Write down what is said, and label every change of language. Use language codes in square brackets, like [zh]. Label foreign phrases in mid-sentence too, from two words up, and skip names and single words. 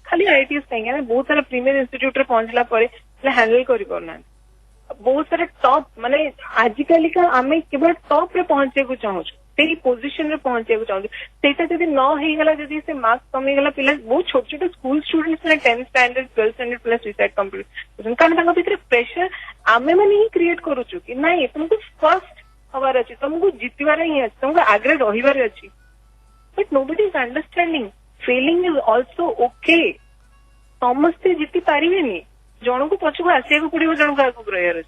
[or] ଖାଲି ଆଇଆଇଟିଜ କାହିଁକି, ଆମେ ବହୁତ ସାରା [en] premier institute [or] ରେ ପହଞ୍ଚିଲା ପରେ ପିଲା ହ୍ୟାଣ୍ଡେଲ କରିପାରୁନାହାନ୍ତି। ବହୁତ ସାରା ଟପ୍ ମାନେ ଆଜିକାଲିକା ଆମେ କେବଳ ଟପ୍ ରେ ପହଞ୍ଚିବାକୁ ଚାହୁଁଛୁ, ସେଇ ପୋଜିସନ ରେ ପହଞ୍ଚିବାକୁ ଚାହୁଁଛୁ। ସେଇଟା ଯଦି ନ ହେଇଗଲା, ଯଦି ସେ ମାର୍କ କମିଗଲା, ପିଲା ବହୁତ ଛୋଟ ଛୋଟ [en] school student 10th standard 12th standard [or] ପିଲା [en] suicide complete [or] କରୁଛନ୍ତି, କାରଣ ତାଙ୍କ ଭିତରେ ପ୍ରେସର ଆମେ ମାନେ ହିଁ କ୍ରିଏଟ କରୁଛୁ କି ନାଇଁ ତମକୁ ଫର୍ଷ୍ଟ ହବାର ଅଛି, ତମକୁ ଜିତିବାର ହିଁ ଅଛି, ତମକୁ ଆଗରେ ରହିବାର ଅଛି। [en] But nobody is understanding failing is also okay. [or] ସମସ୍ତେ ଜିତି ପାରିବେନି, ଜଣକୁ ପଛକୁ ଆସିବାକୁ ପଡିବ, ଜଣକୁ ଆଗକୁ ରହିବାର ଅଛି।